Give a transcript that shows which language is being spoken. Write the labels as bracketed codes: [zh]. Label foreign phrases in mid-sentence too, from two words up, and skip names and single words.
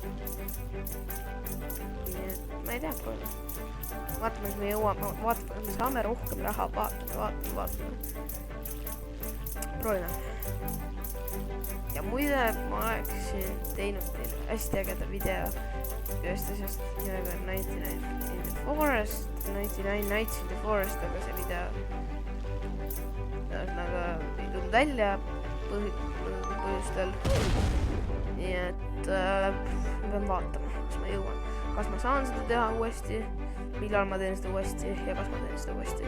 [et] nii et ma ei tea, proovime. vaatame, et me jõuame, vaatame, me saame rohkem raha, vaatame. proovime. ja muide, ma oleksin teinud teile hästi ägeda video ühest asjast nimega 99 in the Forest, 99 Nights in the Forest, aga see video nagu ei tulnud välja põhjustel. nii et pean vaatama, kas ma jõuan. kas ma saan seda teha uuesti, millal ma teen seda uuesti ja kas ma teen seda uuesti.